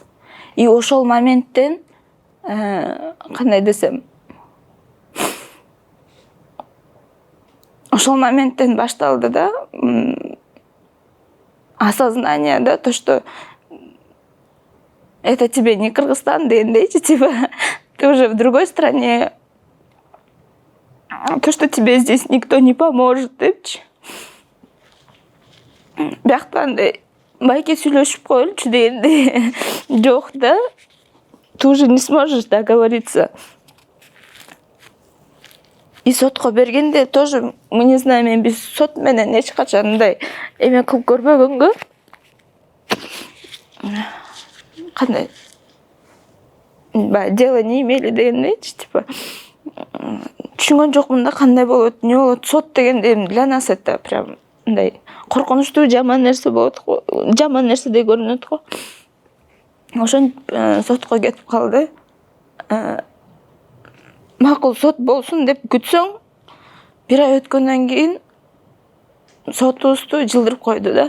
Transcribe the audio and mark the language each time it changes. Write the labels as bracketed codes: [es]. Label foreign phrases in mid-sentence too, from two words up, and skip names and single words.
[ru] И [ky] ошол моменттен кандай десем, ошол моменттен башталды да [ru] осознание, да, то, что это тебе не Кыргызстан дегендейчи, типа ты уже в другой стране, то, что тебе здесь никто не поможет депчи. [ky] Биякта андай байке сүйлөшүп коелучу дегенде жок да, [ru] ты уже не сможешь договориться. И [ky] сотко бергенде [ru] тоже, мы не знаем, [ky] биз сот менен эч качан мындай эме кылып көрбөгөнгө, кандай [ru] дело не имели [ky] дегендейчи, типа түшүнгөн жокмун да кандай болот, эмне болот. Сот дегенде [ru] для нас это прям [ky] мындай коркунучтуу жаман нерсе болот го, жаман нерседей көрүнөт го. Ошентип сотко кетип калды. Макул сот болсун деп күтсөң, бир ай өткөндөн кийин сотубузду жылдырып койду да.